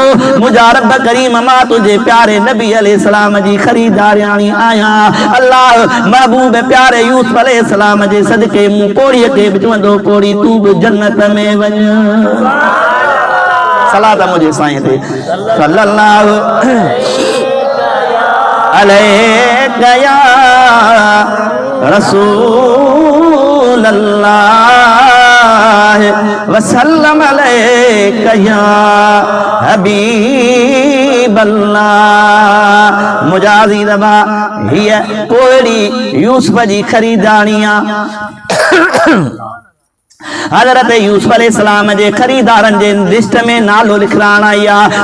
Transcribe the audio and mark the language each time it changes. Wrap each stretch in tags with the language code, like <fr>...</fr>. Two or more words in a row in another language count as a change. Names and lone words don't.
<sd>मुंहिंजा रब करीम, मां तुंहिंजे प्यारे नबी अलैहिस्सलाम जी ख़रीदारियाणी आहियां। अल्लाह महबूब प्यारे यूसुफ अलैहिस्सलाम जे सदके मूं पोड़ीअ खे बि चवंदो, पोड़ी तूं बि जन्नत में वञ। सलात मुंहिंजे साईं ते</sd> <ar>صلى الله عليه يا رسول الله وسلم عليك يا حبيب الله.</ar> <sd>मुंहिंजा अज़ीज़ भाउ, हीअ पोड़ी यूसुफ जी ख़रीदारियां हज़रत यूसुफ अलैहिस्सलाम जे ख़रीदारनि जे लिस्ट में नालो लिखराइण आई आहे।</sd>